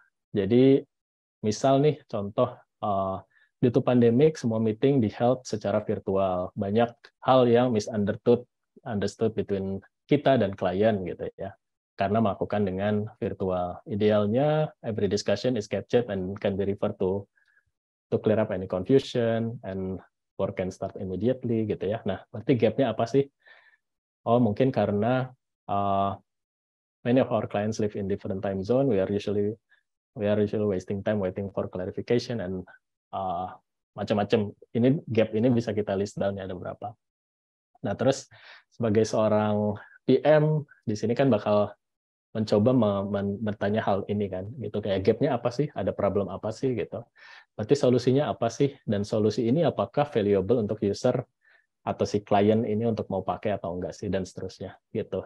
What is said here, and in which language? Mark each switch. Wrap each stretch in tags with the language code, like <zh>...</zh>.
<id>Jadi misal nih contoh,</id> <en>due to pandemic</en> <id>semua meeting di held secara virtual. Banyak hal yang</id> <en>understood between</en> <id>kita dan klien gitu ya. Karena melakukan dengan virtual. Idealnya</id> <en>every discussion is captured and can be referred to clear up any confusion and work can start immediately</en> <id>gitu ya. Nah, berarti gapnya apa sih? Oh, mungkin karena</id> <en>many of our clients live in different time zone. We are usually wasting time waiting for clarification and</en> <id>macam-macam. Ini gap ini bisa kita list down ya, ada berapa. Nah, terus sebagai seorang PM di sini kan bakal mencoba bertanya hal ini kan, gitu kayak gapnya apa sih, ada problem apa sih gitu. Berarti solusinya apa sih, dan solusi ini apakah valuable untuk user atau si klien ini untuk mau pakai atau enggak sih, dan seterusnya gitu.</id>